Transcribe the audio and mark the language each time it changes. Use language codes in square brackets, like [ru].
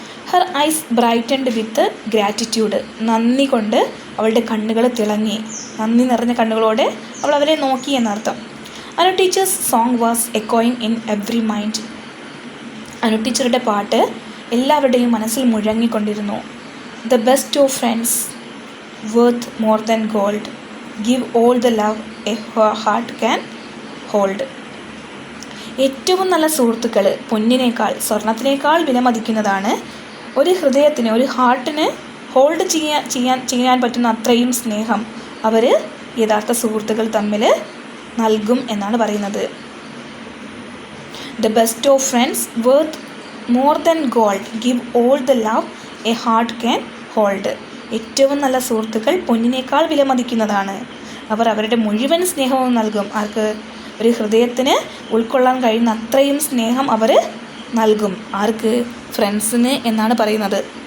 [en] Her eyes brightened with gratitude. [ml] നന്ദി കൊണ്ട് അവളുടെ കണ്ണുകൾ തിളങ്ങി. നന്ദി നിറഞ്ഞ കണ്ണുകളോടെ അവൾ അവരെ നോക്കി എന്നർത്ഥം. [en] Anu teachers song was എക്കോയിങ് in every mind. [ml] Anu ടീച്ചറുടെ പാട്ട് എല്ലാവരുടെയും മനസ്സിൽ മുഴങ്ങിക്കൊണ്ടിരുന്നു. [en] The best of friends, worth more than gold, give all the love a heart can hold. [ml] ഏറ്റവും നല്ല സുഹൃത്തുക്കൾ പൊന്നിനേക്കാൾ സ്വർണത്തിനേക്കാൾ വിലമതിക്കുന്നതാണ്. ഒരു ഹൃദയത്തിന്, ഒരു ഹാർട്ടിന് ഹോൾഡ് ചെയ്യാൻ പറ്റുന്ന അത്രയും സ്നേഹം അവർ യഥാർത്ഥ സുഹൃത്തുക്കൾ തമ്മിൽ നൽകും എന്നാണ് പറയുന്നത്. [en] The best of friends, worth more than gold, give all the love a heart can hold. [ml] ഏറ്റവും നല്ല സുഹൃത്തുക്കൾ പൊന്നിനേക്കാൾ വിലമതിക്കുന്നതാണ്. അവർ അവരുടെ മുഴുവൻ സ്നേഹവും നൽകും. ആർക്ക്? ഒരു ഹൃദയത്തിന് ഉൾക്കൊള്ളാൻ കഴിയുന്ന അത്രയും സ്നേഹം അവർ നൽകും. ആർക്ക്? ഫ്രണ്ട്സിന് എന്നാണ് പറയുന്നത്.